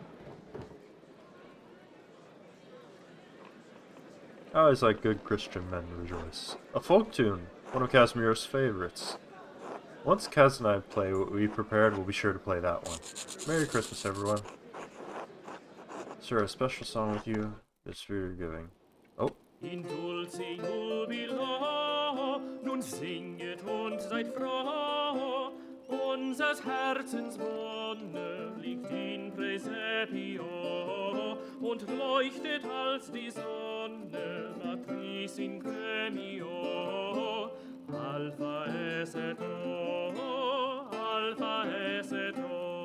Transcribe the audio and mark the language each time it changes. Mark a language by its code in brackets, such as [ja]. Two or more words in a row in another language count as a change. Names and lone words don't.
[en] I always like good Christian men rejoice. A folk tune, one of Casimir's favorites. Once Kaz and I play what we prepared, we'll be sure to play that one. Merry Christmas, everyone. Sir, a special song with you is for your giving. Oh. [la] In dulce jubilo, [de] nun singet und seid froh, unsers Herzens Wonne liegt [la] in Praesepio, [de] und leuchtet als die Sonne, [la] Matris in Gremio, Alpha es et O, Alpha es et O.